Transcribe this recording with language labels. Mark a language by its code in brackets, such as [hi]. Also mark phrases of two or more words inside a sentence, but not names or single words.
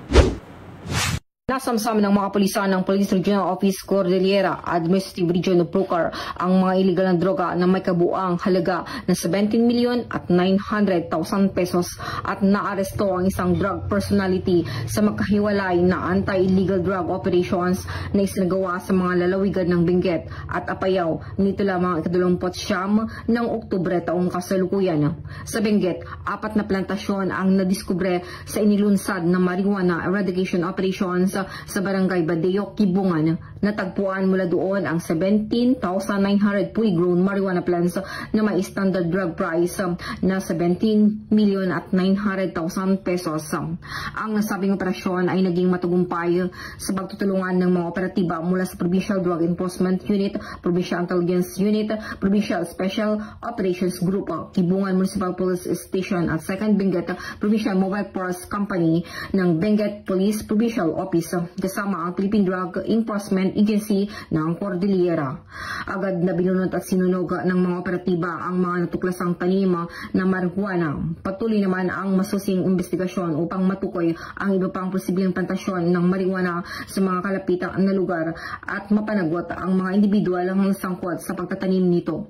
[tl] Nasamsam ng mga pulisan ng Police Regional Office Cordillera Administrative Region of Pucar ang mga iligal na droga na may kabuang halaga ng 17,900,000 pesos at naaresto ang isang drug personality sa makahiwalay na [en] anti-illegal drug operations [tl] na isinagawa sa mga lalawigan ng Benguet at Apayao nito lamang 29 ng Oktubre taong kasalukuyan. Sa Benguet, 4 na plantasyon ang nadiskubre sa inilunsad na [en] marijuana eradication operations [tl] sa Barangay Badeo, Kibungan. Natagpuan mula doon ang 17,900 [en] fully grown marijuana plants [tl] na may [en] standard drug price [tl] na 17,900,000 pesos. Ang nasabing operasyon ay naging matagumpay sa pagtutulungan ng mga operatiba mula sa Provincial Drug Enforcement Unit, Provincial Intelligence Unit, Provincial Special Operations Group, Kibungan Municipal Police Station at 2nd Benguet Provincial Mobile Force Company ng Benguet Police Provincial Office kasama ang Philippine Drug Enforcement Agency ng Cordillera. Agad na binunot at sinunog ng mga operatiba ang mga natuklasang tanim na marijuana. Patuloy naman ang masusing investigasyon upang matukoy ang iba pang posibleng plantasyon ng marijuana sa mga kalapitang na lugar at mapanagot ang mga individual ang sangkot sa pagtatanim nito.